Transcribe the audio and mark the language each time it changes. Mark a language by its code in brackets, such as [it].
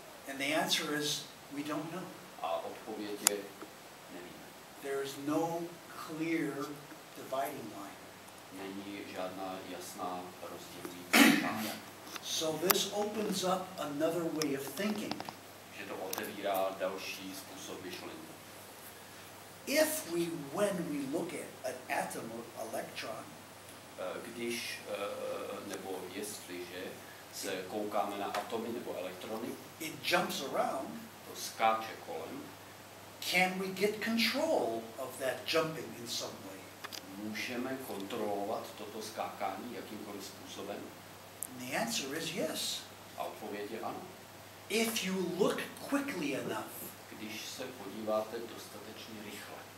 [en] And the answer is, we don't know. [cs] A odpověď je, nevíme. [en] There is no clear dividing line. [cs] Není žádná jasná rozdílní čára. [en] So this opens up another way of thinking. [cs] Že to otevírá další způsob myšlení. [en] When we look at an atom or electron, [cs] Když nebo jestliže se koukáme na atomy nebo elektrony, [en] it jumps around. [cs] to skáče kolem, [en] Can we get control of that jumping in some way? [cs] můžeme kontrolovat toto skákání jakýmkoliv způsobem? [en] And the answer is yes. [cs] A odpověď je ano. [en] If you look quickly enough, [cs] Když se podíváte dostatečně rychle,